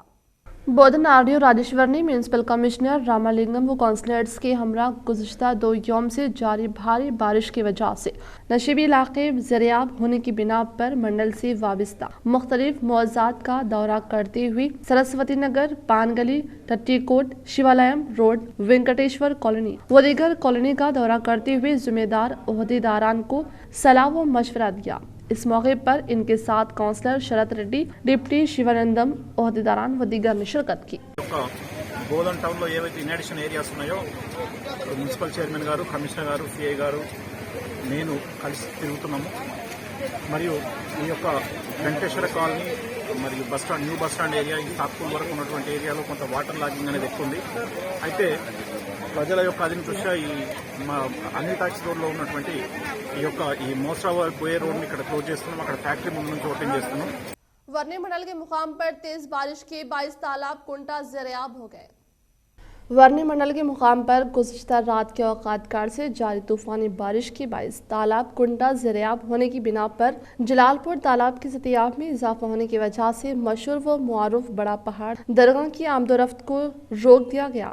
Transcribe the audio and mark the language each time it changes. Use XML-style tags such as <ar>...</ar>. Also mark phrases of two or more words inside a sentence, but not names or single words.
<ur>بودن آرڈی اور راجیشور نے</ur> <en>municipal commissioner</en> <ur>راما لنگم و کونسلرز کے ہمراہ گزشتہ 2 یوم سے جاری بھاری بارش کی وجہ سے نشیبی علاقے زیریاب ہونے کی بنا پر منڈل سے وابستہ مختلف موضوعات کا دورہ کرتے ہوئے سرسوتی نگر، پان گلی، ٹٹی کوٹ، شیوالیم روڈ، وینکٹیشور کالونی و دیگر کالونی کا دورہ کرتے ہوئے ذمہ دار عہدیداران کو صلاح و مشورہ دیا۔ اس موقع پر ان کے ساتھ کونسلر شرت ریڈی، ڈپٹی شیوانندم، عہدیداران و دیگر نے شرکت کی۔</ur> <te>బోధన్ టౌన్లో ఏవైతే</te> <en>inundation areas</en> <te>ఉన్నాయో</te> <en>municipal chairman</en> <te>గారు, కమిషనర్ గారు, సిఐ గారు, నేను కలిసి తిరుగుతున్నాము। మరియు ఈ యొక్క వెంకటేశ్వర కాలనీ మరియు బస్టాండ్,</te> <en>new bus stand area,</en> <te>ఈ తాత్పూర్ వరకు ఉన్నటువంటి ఏరియాలో కొంత</te> <en>water logging</en> <te>అనేది ఎక్కువ ఉంది। అయితే ప్రజల యొక్క అధిక దృష్ట్యా ఈ అన్ని ట్యాక్స్ రోడ్లో ఉన్నటువంటి ఈ మోస్ట్రాబాద్ పోయే రోడ్ని ఇక్కడ క్లోజ్ చేస్తున్నాం, అక్కడ ఫ్యాక్టరీ ముందు నుంచి ఓపెన్ చేస్తున్నాం।</te> <ur>ورنی منڈل کے مقام پر تیز بارش کے باعث تالاب کنٹا زیریاب ہو گئے۔ ورنی منڈل کے مقام پر گزشتہ رات کے اوقات کار سے جاری طوفانی بارش کے باعث تالاب کنٹا زیریاب ہونے کی بنا پر جلال پور تالاب کی سطحیاب میں اضافہ ہونے کی وجہ سے مشہور و معروف بڑا پہاڑ درگاہ کی آمد و رفت کو روک دیا گیا۔</ur>